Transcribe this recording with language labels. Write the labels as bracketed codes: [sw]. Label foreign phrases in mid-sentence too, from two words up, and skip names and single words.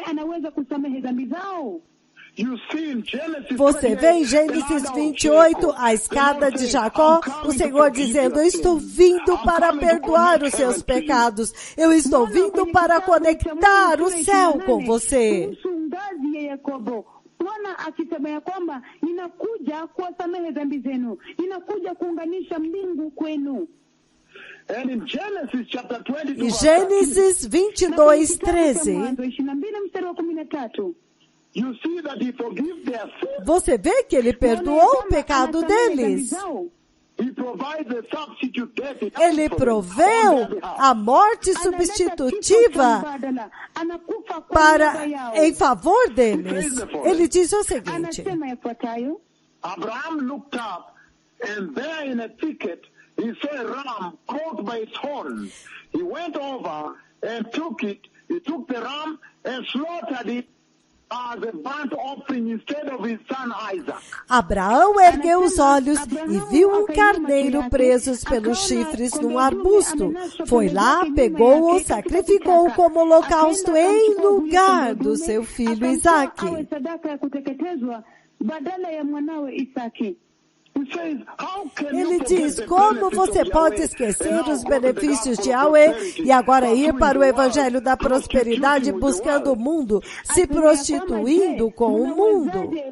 [pt] Você vê em Gênesis 28, a escada de Jacó, o Senhor dizendo, eu estou vindo para perdoar os seus pecados. Eu estou vindo para conectar o céu com você. [sw] Bwana akisema ya kwamba ninakuja kuwasamehe dhambi zenu, ninakuja kuunganisha mbingu kwenu. [pt] Em Gênesis 22:13, você vê que Ele perdoou o pecado deles. Ele proveu a morte substitutiva em favor deles. Ele diz o seguinte: [en] Abraham looked up and there in a thicket he saw a ram caught by its horn. He went over and took it. He took the ram and slaughtered it as a burnt offering instead of his son Isaac. [pt] Abraão ergueu os olhos e viu um carneiro preso pelos chifres num arbusto. Foi lá, pegou-o, sacrificou como holocausto em lugar do seu filho Isaque. Ele diz, como você pode esquecer os benefícios de Yahweh e agora ir para o evangelho da prosperidade buscando o mundo, se prostituindo com o mundo?